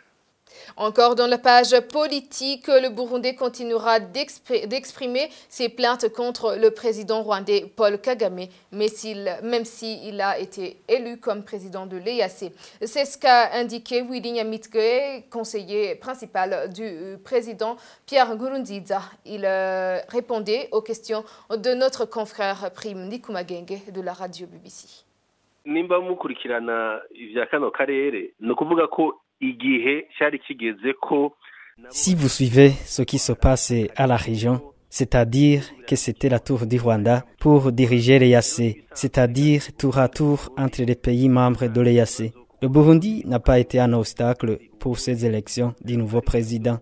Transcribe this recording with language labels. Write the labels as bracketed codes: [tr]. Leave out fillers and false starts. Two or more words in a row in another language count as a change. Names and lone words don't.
[fr] Encore dans la page politique, le Burundi continuera d'exprimer ses plaintes contre le président rwandais Paul Kagame, même s'il a été élu comme président de l'EAC. C'est ce qu'a indiqué Willy Nyamitwe, conseiller principal du président Pierre Nkurunziza. Il répondait aux questions de notre confrère Prime Ndikumagenge de la radio BBC. [rn] Nimba mukurikirana ivya kano karere no kuvuga ko [fr] si vous suivez ce qui se passe à la région, c'est-à-dire que c'était la tour du Rwanda pour diriger l'EAC, c'est-à-dire tour à tour entre les pays membres de l'EAC. Le Burundi n'a pas été un obstacle pour ces élections du nouveau président.